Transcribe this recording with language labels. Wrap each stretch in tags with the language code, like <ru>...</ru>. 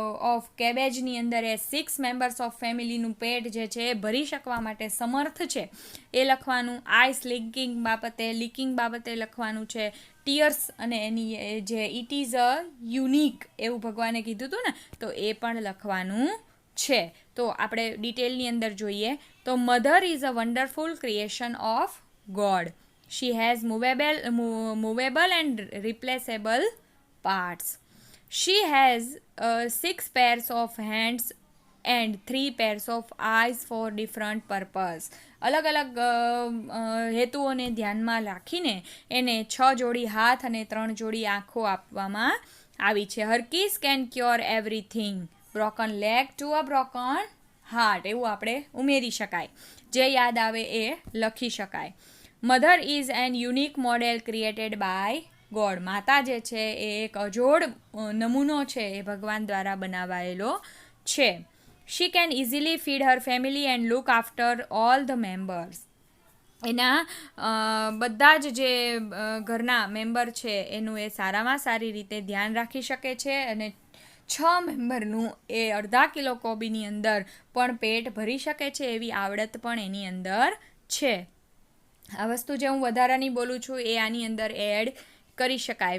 <gu>Of કેબેજની અંદર એ 6 members of ફેમિલીનું પેટ જે છે એ ભરી શકવા માટે સમર્થ છે એ લખવાનું, આઈસ લીકિંગ બાબતે લખવાનું છે, ટીયર્સ અને એની જે</gu> <en>it is a unique</en> <gu>એવું ભગવાને કીધું હતું ને, તો એ પણ લખવાનું છે. તો આપણે ડિટેલની અંદર જોઈએ તો</gu> <en>Mother is a wonderful creation of God. She has movable and replaceable parts. She has 6 pairs of hands and 3 pairs of eyes for different purpose.</en> <gu>અલગ અલગ હેતુઓને ધ્યાનમાં રાખીને એને 6 જોડી હાથ અને 3 જોડી આંખો આપવામાં આવી છે.</gu> <en>Her kiss can cure everything. Broken leg to a broken heart.</en> <gu>એવું આપણે ઉમેરી શકાય. જે યાદ આવે એ લખી શકાય.</gu> <en>Mother is an unique model created by God.</en> <gu>માતા જે છે એ એક અજોડ નમૂનો છે એ ભગવાન દ્વારા બનાવાયેલો છે.</gu> <en>She can easily feed her family and look after all the members.</en> <gu>એના બધા જ જે ઘરના મેમ્બર છે એનું એ સારામાં સારી રીતે ધ્યાન રાખી શકે છે અને 6 મેમ્બરનું એ અડધા કિલો કોબીની અંદર પણ પેટ ભરી શકે છે એવી આવડત પણ એની અંદર છે. આ વસ્તુ જે હું વધારાની બોલું છું એ આની અંદર એડ કરી શકાય.</gu>